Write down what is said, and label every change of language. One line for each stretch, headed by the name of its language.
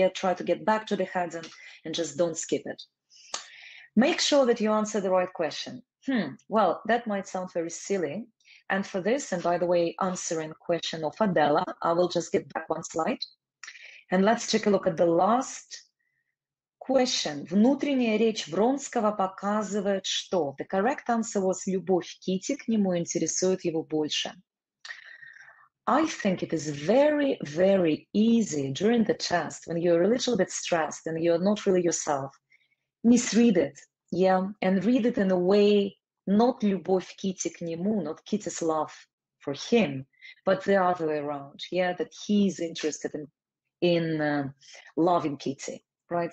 English: Yeah, try to get back to the heading and just don't skip it. Make sure that you answer the right question. Well, that might sound very silly. And for this, and by the way, answering question of Adela, I will just get back one slide. And let's take a look at the last question.
Russian: Внутренняя речь Вронского показывает, что
English: the correct answer was
Russian: любовь Кити к нему интересует его больше.
English: I think it is very easy during the test when you're a little bit stressed and you're not really yourself. Misread it, yeah, and read it in a way, not
Russian: любовь Кити к нему,
English: not Kitty's love for him, but the other way around, yeah, that he's interested in loving Kitty, right?